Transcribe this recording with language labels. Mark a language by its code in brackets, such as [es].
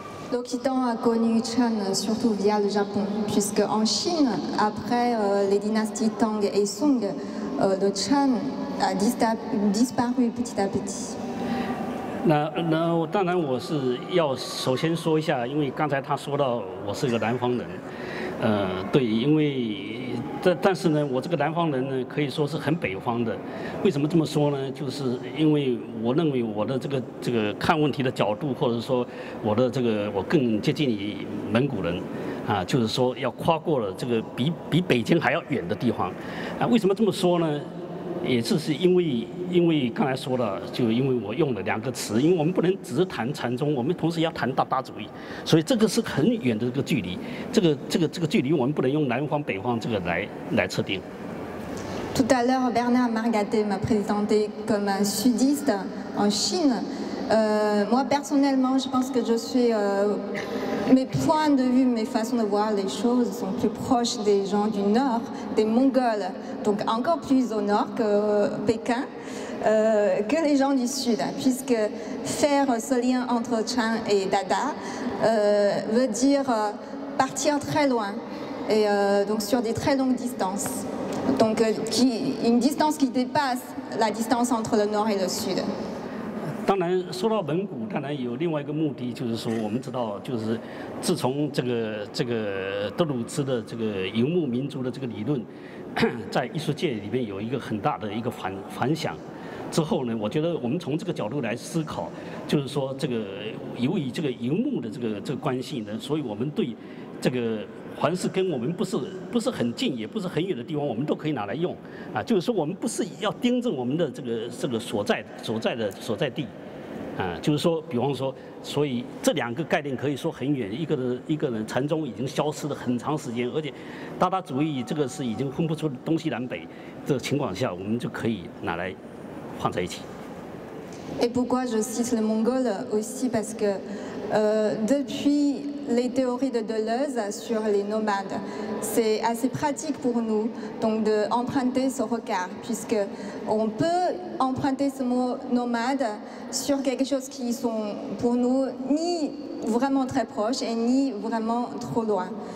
[fr] L'Occident a connu Chan surtout via le Japon, puisque en Chine, après les dynasties Tang et Song, le Chan a disparu petit à petit. [zh] 那当然我是要首先说一下，因为刚才他说到我是个南方人，对，因为但是呢，我这个南方人呢，可以说是很北方的。为什么这么说呢？就是因为我认为我的这个看问题的角度，或者说我更接近于蒙古人，就是说要跨过了这个比北京还要远的地方，为什么这么说呢？也是因为刚才说了，就因为我用了2个词，因为我们不能只是谈禅宗，我们同时要谈大主义，所以这个是很远的这个距离，这个距离我们不能用南方北方这个来测定。 [fr] Tout à l'heure, Bernard Margatet m'a présenté comme un sudiste en Chine. Moi, personnellement, je pense que je suis... mes points de vue, mes façons de voir les choses sont plus proches des gens du Nord, des Mongols, donc encore plus au Nord que Pékin, que les gens du Sud, puisque faire ce lien entre Chan et Dada veut dire partir très loin, et donc sur des très longues distances. Donc une distance qui dépasse la distance entre le Nord et le Sud. [zh] 当然，说到蒙古，当然有另外一个目的，就是说，我们知道，就是自从这个德鲁兹的这个游牧民族的这个理论，在艺术界里面有一个很大的一个反响。之后呢，我觉得我们从这个角度来思考，就是说，由于这个游牧的这个关系呢，所以我们对这个凡是跟我们不是很近也不是很远的地方，我们都可以拿来用啊。就是说我们不是要盯着我们的这个所在地。就是说，比方说，所以这2个概念可以说很远。一个人禅宗已经消失了很长时间，而且达达主义这个是已经分不出东西南北这个情况下，我们就可以拿来放在一起。 [fr] Et pourquoi je cite le mongol aussi parce que depuis les théories de Deleuze sur les nomades, c'est assez pratique pour nous donc d'emprunter ce regard, puisque on peut emprunter ce mot nomade sur quelque chose qui sont pour nous ni vraiment très proches et ni vraiment trop loin.